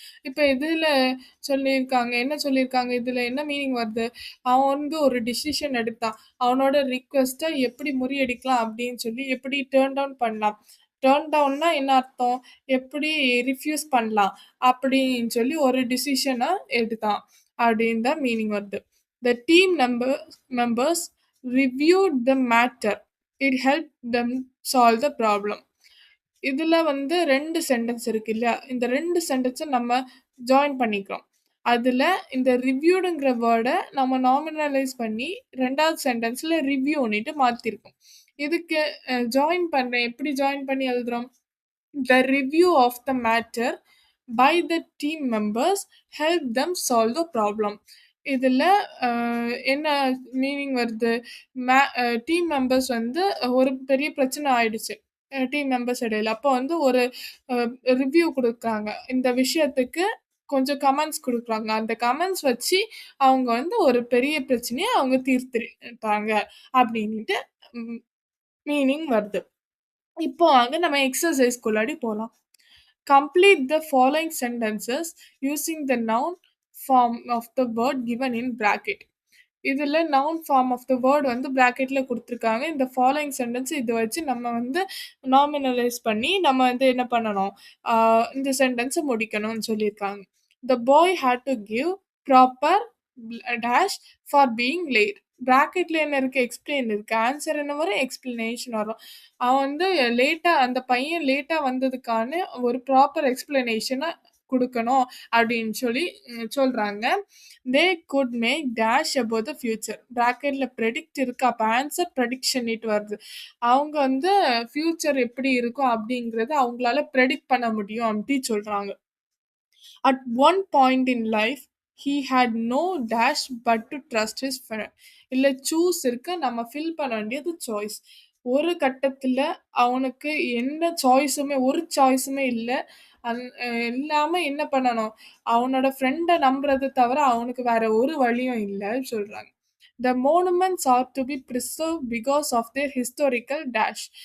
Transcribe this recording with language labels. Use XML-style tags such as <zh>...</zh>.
<ta>இப்ப இதுல என்ன சொல்லியிருக்காங்க, இதுல என்ன மீனிங் வருது? அவன் வந்து ஒரு டிசிஷன் எடுத்தான். அவனோட ரிக்வெஸ்ட்ட எப்படி முறியடிக்கலாம் அப்படின்னு சொல்லி எப்படி டர்ன் டவுன் பண்ணலாம். டர்ன் டவுன்னா என்ன அர்த்தம்? எப்படி ரிஃப்யூஸ் பண்ணலாம் அப்படின்னு சொல்லி ஒரு டிசிஷன எடுத்தான் அப்படின்னு தான் மீனிங் வருது.</ta> <en>The team members reviewed the matter. It helped them solve the problem.</en> <ta>இதுல வந்து 2 சென்டென்ஸ் இருக்கு இல்லையா? இந்த 2 சென்டென்ஸ நம்ம ஜாயின் பண்ணிக்கிறோம். அதுல இந்த ரிவ்யூடுங்கிற வேர்ட நம்ம நாமினலைஸ் பண்ணி 2வது சென்டென்ஸ்ல ரிவ்யூன்னிட்டு மாத்திருக்கோம். இதுக்கு எப்படி ஜாயின் பண்ணி எழுதுறோம்?</ta> <en>The review of the matter by the team members helped them solve the problem.</en> <ta>இதுல என்ன மீனிங் வருது? டீம் மெம்பர்ஸ் வந்து ஒரு பெரிய பிரச்சனை ஆயிடுச்சு. டீம் மெம்பர்ஸ் இடையில. அப்போ வந்து ஒரு அ ரிவ்யூ குடுக்குறாங்க. இந்த விஷயத்துக்கு கொஞ்சம் கமெண்ட்ஸ் குடுக்குறாங்க. அந்த கமெண்ட்ஸ் வச்சு அவங்க வந்து ஒரு பெரிய பிரச்சனைய அவங்க தீர்த்துட்டாங்க அப்டின்னுட்டு ம் மீனிங் வருது. இப்போ வாங்க நம்ம எக்ஸர்சைஸ்க்குள்ளாடி போலாம்.</ta> <en>Complete the following sentences using the noun form of the word given in bracket.</en> <ta>இதுல</ta> <en>noun form of the word</en> <ta>வந்து பிராக்கெட்ல குடுத்துருக்காங்க. இந்த ஃபாலோயிங் சென்டென்ஸ் இத வச்சு நம்ம வந்து நாமினலைஸ் பண்ணி நம்ம வந்து என்ன பண்ணணும்? ஆ இந்த சென்டென்ஸ முடிக்கணும்னு சொல்லியிருக்காங்க.</ta> <en>The boy had to give proper</en> <ta>dash</ta> <en>For being late.</en> <ta>பிராக்கெட்ல என்ன இருக்கு? எக்ஸ்பிளைன் இருக்கு. ஆன்ஸர் என்ன வரும்? எக்ஸ்பிளனேஷன் வரும். அவன் வந்து அந்த பையன் லேட்டா வந்ததுக்கான ஒரு ப்ராப்பர் எக்ஸ்பிளனேஷன குடுக்கணும் அப்படின்னு சொல்லி சொல்றாங்க.</ta> <en>They could make dash about the future.</en> <ta>பிராக்கெட்ல predict இருக்கு. அப்ப ஆன்சர் ப்ரெடிக்ஷன்னிட்டு வருது. அவங்க வந்து ஃபியூச்சர் எப்படி இருக்கும் அப்படிங்கிறத அவங்களால பிரெடிக்ட் பண்ண முடியும் அப்படி சொல்றாங்க.</ta> <en>At one point in life, he had no dash but to trust his friend.</en> <ta>இல்ல சூஸ் இருக்கு. நம்ம ஃபில் பண்ண வேண்டியது சாய்ஸ். ஒரு கட்டத்துல அவனுக்கு ஒரு சாய்ஸுமே இல்ல. இல்லாம என்ன பண்ணணும்? அவனோட ஃப்ரெண்ட நம்புறத தவிர அவனுக்கு வேற ஒரு வழியும் இல்ல சொல்றாங்க.</ta> <en>The monuments are to be preserved because of their historical dash.</en>